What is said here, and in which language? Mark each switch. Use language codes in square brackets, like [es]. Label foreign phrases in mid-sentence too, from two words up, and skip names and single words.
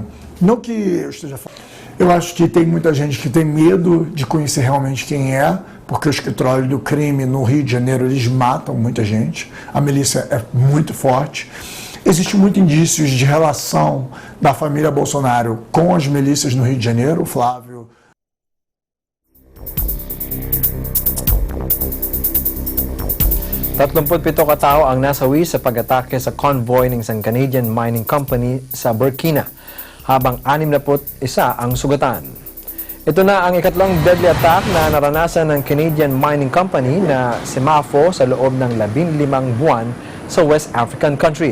[pt] Não que eu esteja falando. Eu acho que tem muita gente que tem medo de conhecer realmente quem é, porque o escritório do crime no Rio de Janeiro, eles matam muita gente. A milícia é muito forte. Existe muito indícios de relação da família Bolsonaro com as milícias no Rio de Janeiro, Flávio. [tl] Tatlumputpito katao ang nasawi sa pag-atake sa convoy ng isang [en] Canadian mining company [tl] sa Burkina, habang 61 ang sugatan. Ito na ang ikatlong [en] deadly attack [tl] na naranasan ng [en] Canadian mining company [tl] na Semafo sa loob ng 15 buwan sa [en] West African country.